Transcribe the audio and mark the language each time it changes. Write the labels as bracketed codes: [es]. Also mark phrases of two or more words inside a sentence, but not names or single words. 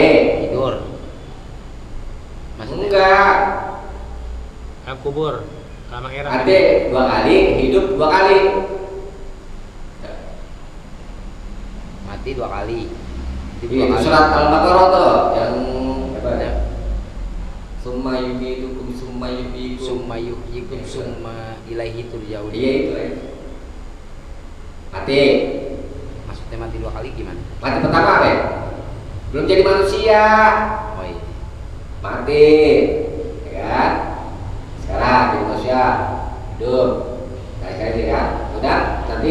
[id] Tidur. Maksudnya? Enggak. Kubur. Ade 2 kali, hidup 2 kali. Mati 2 kali. Di surat Al-Baqarah tuh yang apa ya? [ar] ثم يميتكم ثم يحييكم ثم يحييكم ثم إليه ترجعون. [id] Iya itu ya. Mati. Maksudnya mati 2 kali gimana? Mati pertama apa ya? Belum jadi manusia. Oh iya. Mati, ya kan? Sekarang jadi manusia, hidup. Nah sekali kan, udah nanti